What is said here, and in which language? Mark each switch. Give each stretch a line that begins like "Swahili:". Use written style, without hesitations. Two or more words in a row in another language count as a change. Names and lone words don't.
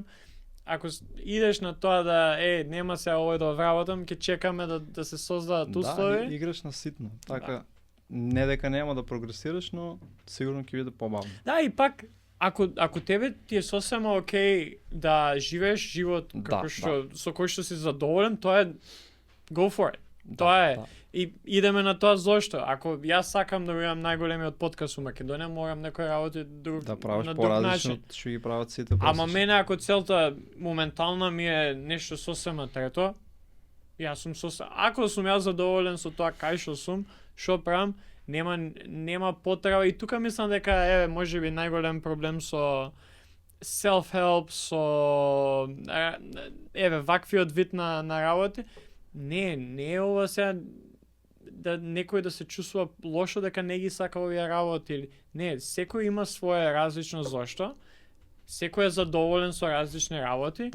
Macedonian: Ако идеш на тоа да нема се овој да вработам, ќе чекаме да се создадат услови. Да, играш на ситно. Така не дека нема да прогресираш, но сигурно ќе биде побавно. Да, и пак ако тебе ти е сосема окей да живееш живот како што со кој што си задоволен, тоа е
English: go for it.
Macedonian: Тоа е. И идеме на тоа зошто. Ако јас сакам да бидам најголемиот подкаст у Македонија, морам некои работи да правиш на друг поразлично начин. што ги прават сите. Ама мене ако целта моментална ми е нешто сосема трето, јас сум ако сум јас задоволен со тоа кај што сум, што правам, нема потреба. И тука мислам дека можеби најголем проблем со self-help, со ваквиот вид на работи. Не е ова сега да некој да се чувствува лошо дека не ги сака овие работи. Не, секој има свое различно зошто. Секој е задоволен со различни работи.